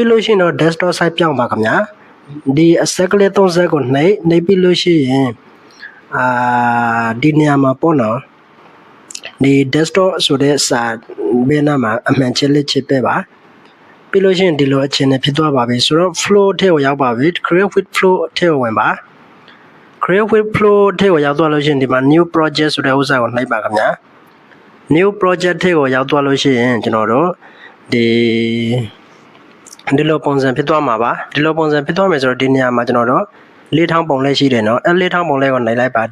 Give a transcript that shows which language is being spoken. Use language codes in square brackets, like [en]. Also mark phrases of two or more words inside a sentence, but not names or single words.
[my] လို့ရှိရင်တော့ [en] desktop site [my] ပြောင်းပါခင်ဗျာဒီအဆက်ကလေး30ကိုနှိပ်ပြီးလို့ရှိရင်ဒီနေရာမှာပေါ့နော်ဒီ desktop ဆိုတဲ့စာဘယ်နာမှာအမှန်ချစ်လက်ချစ်ပဲပါပြီးလို့ရှိရင်ဒီလိုအခြေအနေဖြစ်သွားပါပြီဆိုတော့ flow ထဲကိုရောက်ပါပြီ [en] create with flow [my] ထဲကိုဝင်ပါ [en] create with flow [my] ထဲကိုရောက်သွားလို့ရှိရင်ဒီမှာ [en] new project [my] ဆိုတဲ့ဥစ္စာကိုနှိပ်ပါခင်ဗျာ [en] new project [my] ထဲကိုရောက်သွားလို့ရှိရင်ကျွန်တော်တို့ ဒီလိုပုံစံဖြစ်သွားမှာပါဒီလိုပုံစံဖြစ်သွားမယ်ဆိုတော့ဒီနေရာမှာကျွန်တော်တို့လေးထောင်ပုံလေးရှိတယ်နော်အဲလေးထောင်ပုံလေးကိုနှိပ်လိုက်ပါ